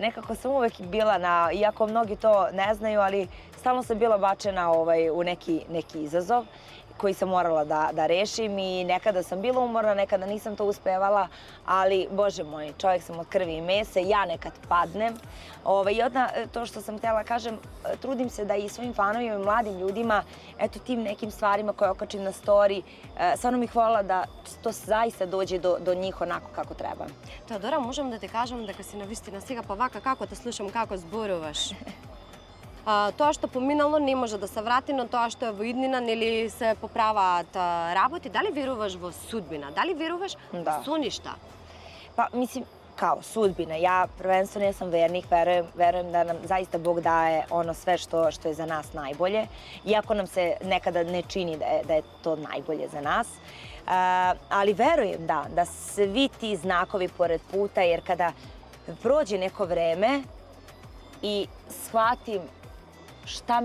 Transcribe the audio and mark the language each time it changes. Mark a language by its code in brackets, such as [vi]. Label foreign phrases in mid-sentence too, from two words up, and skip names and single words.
[sr] Nekako sam uvek bila iako mnogi to ne znaju, ali stalno sam bila bačena u neki izazov koji sam morala da rešim i nekada sam bila umorna, nekada nisam to uspevala, ali, Bože moj, čovjek sam od krvi i mesa, ja nekad padnem. I to što sam htjela kažem, trudim se da i svojim fanovima i mladim ljudima, eto tim nekim stvarima koje okačim na story, stvarno bih voljela da to zaista dođe do njih onako kako treba. [mk] Теодора, можам да ти кажам дека си навистина сега па вака како те слушам како зборуваш. Тоа што поминало не може да се врати, но тоа што е во иднина, нели се поправаат работи. Дали веруваш во судбина? Дали веруваш во соништа? [sr] Pa, mislim, kao sudbina. Ja prvenstveno jesam vernik, verujem da nam zaista Bog daje ono sve što je za nas najbolje, iako nam se nekada ne čini da je to najbolje za nas. Ali verujem da svi ti znakovi pored puta, jer kada prođe neko vreme i shvatim šta